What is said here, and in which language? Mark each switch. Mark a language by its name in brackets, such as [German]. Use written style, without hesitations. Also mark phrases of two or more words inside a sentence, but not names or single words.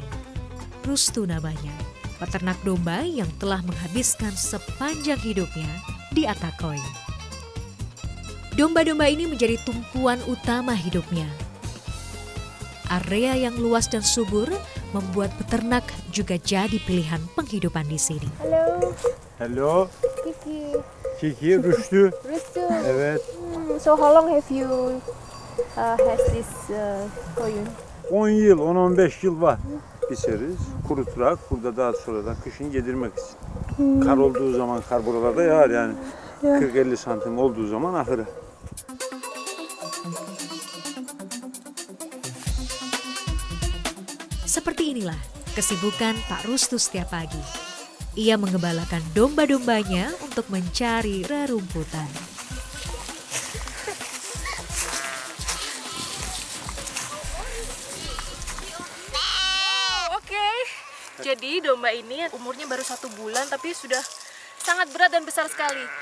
[Indonesian] Rustu namanya, peternak domba yang telah menghabiskan sepanjang hidupnya di Ataköy. Domba-domba ini menjadi tumpuan utama hidupnya. Area yang luas dan subur membuat peternak juga jadi pilihan penghidupan di sini. Halo. [English] Hello. Kiki. Kiki, Rüştü. Rustu. [Turkish] Evet. [English] So how long have you has this koyun? [Turkish] 10 yıl, 10-15 yıl var. Biçeriz, kurutarak burada daha sonradan kışın yedirmek için. Kar olduğu zaman, kar buralarda yağar yani. 40-50 santim olduğu zaman ahırı. [Indonesian] Seperti inilah kesibukan Pak Rustu setiap pagi. Ia mengembalakan domba-dombanya untuk mencari rerumputan. Oke, jadi domba ini umurnya baru 1 bulan tapi sudah sangat berat dan besar sekali.